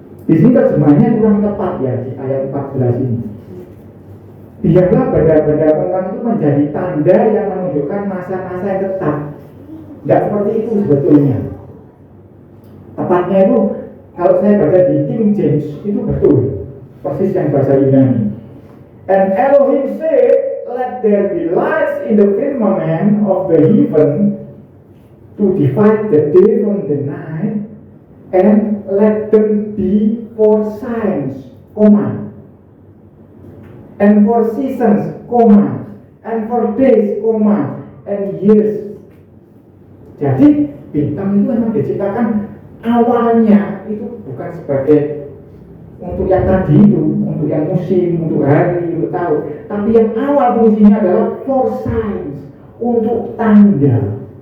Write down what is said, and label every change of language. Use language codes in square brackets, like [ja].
[id] Di sini terjemahannya kurang tepat ya di ayat 14 ini. Biarlah benda-benda pengelam itu menjadi tanda yang menunjukkan masa-masa yang tetap. Tidak seperti itu sebetulnya. Tepatnya itu kalau saya baca di King James itu betul, persis yang bahasa Yunani. [en] And Elohim said, let there be lights in the firmament of the heaven to divide the day from the night, and let them be for signs, and for seasons, and for days, and years. [id] Jadi bintang itu memang diciptakan awalnya itu bukan sebagai untuk yang tadi itu, untuk yang musim, untuk hari, untuk tahun, tapi yang awal fungsinya adalah [en] for signs, [id] untuk tanda.